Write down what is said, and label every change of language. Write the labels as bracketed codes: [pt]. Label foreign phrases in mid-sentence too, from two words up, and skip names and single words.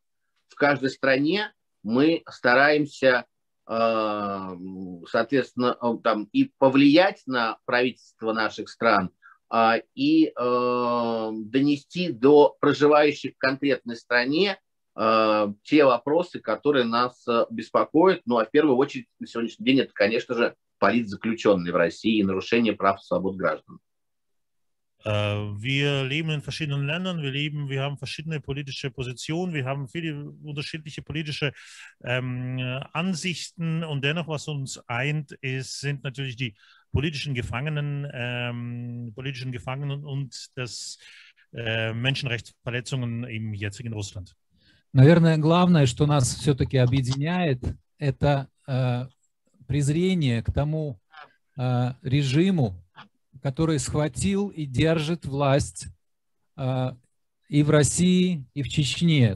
[ru] В каждой стране мы стараемся, соответственно, там, и повлиять на правительство наших стран, и донести до проживающих в конкретной стране те вопросы, которые нас беспокоят. Ну, а в первую очередь на сегодняшний день это, конечно же, политзаключенные в России и нарушение прав и свобод граждан. [de] Wir leben in verschiedenen Ländern, wir haben verschiedene politische Positionen, wir haben viele unterschiedliche politische Ansichten und dennoch, was uns eint, sind natürlich die politischen Gefangenen und das Menschenrechtsverletzungen im jetzigen Russland. [ru] Наверное, главное, что нас все-таки объединяет, это презрение к тому режиму, который схватил и держит власть и в России, и в Чечне.